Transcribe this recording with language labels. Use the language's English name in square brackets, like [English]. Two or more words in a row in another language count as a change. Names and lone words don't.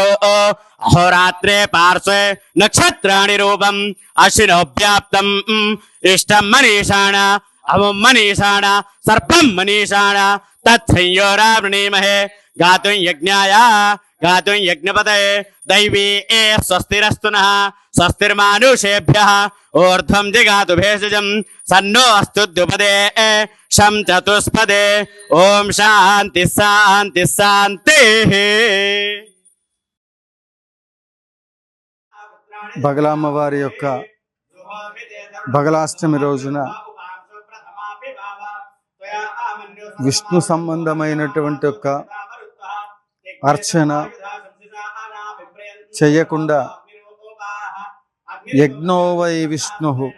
[Sanskrit] अहोरात्रे पार्श्वे नक्षत्राणि रूपम् अश्विनोऽव्याप्तम् इष्टं मनीषाण अमुं मनीषाण सर्पं मनीषाण तत्संयोरावृणीमहे गातुं यज्ञाय गातुं यज्ञपतये दैवी स्वस्तिरस्तु नः स्वस्तिर्मानुषेभ्यः ऊर्ध्वं जिगातु भेषजं सन्नो अस्तु द्विपदे शं चतुष्पदे ओम शांति शांति शांतिः. [Telugu] బగలామ్మవారి యొక్క బగలాష్టమి రోజున విష్ణు సంబంధమైనటువంటి ఒక అర్చన చేయకుండా [Sanskrit] యజ్ఞో వై విష్ణు